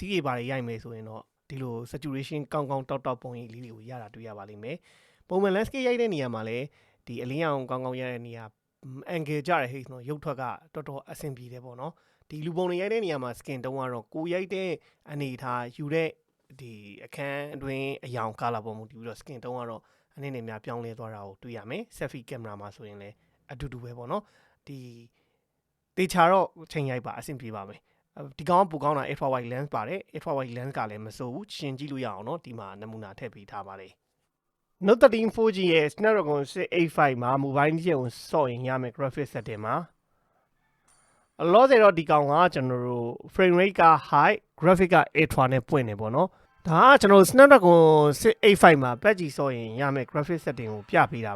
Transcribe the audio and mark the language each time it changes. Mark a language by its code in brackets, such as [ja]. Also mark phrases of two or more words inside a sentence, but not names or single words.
[my] ည်းတွေပါတယ်ရိုက်မယ်ဆိုရင်တော့ဒီလို saturation ကောင်းကောင်းတောက်တောက်ပုံရိပ်လေးတွေကိုရတာတွေ့ရပါလိမ့်မယ်ပုံမှန် landscape ရိုက်တဲ့နေရာမှာလည်းဒီအလင်းရောင်ကောင်းကောင်းရတဲ့နေရာ angle ကြတဲ့ဟိတ်နော်ရုပ်ထွက်ကတော်တော်အဆင်ပြေတယ်ပေါ့နော်ဒီလူပုံတွေရိုက်တဲ့နေရာမှာ skin တုံးကတော့ကိုရိုက်တဲ့အနေထားယူတဲ့ဒီအခန်း အတွင်းအယောင် color ပုံမှုတည်ပြီးတော့ skin တုံးကတော့အနေနဲ့များပြောင်းလဲသွားတာကိုတွေ့ရမယ် [en] selfie camera [my] မှာဆိုရင်လည်းအတူတူပဲပေါ့နော်ဒီတေချာတော့ချိန်ရိုက်ပါအဆင်ပြေပါမယ်ဒီကောင်ကပိုကောင်းတာ [en] ultra wide lens [my] ပါတယ် [en] ultra wide lens [my] ကလည်းမစိုးဘူးရှင်းကြည့်လို့ရအောင်နော်ဒီမှာနမူနာထည့်ပေးထားပါတယ်Note 13 4G ရဲ့ Snapdragon 685မှာ mobile ကြီးကိုစော့ရင်ရမယ် [en] graphic setting [my] မှာအလောဆယ်တော့ဒီကောင်ကကျွန် တော်တို့ [en] frame rate [my] က [en] high graphic [my] က ultra နဲ့ပွင့်နေပေါ့နော်ဒါကကျွန်တော် Snapdragon 685မှာ patch စော့ရင်ရမယ် [en] graphic setting [my] ကိုပြပေးတာပါ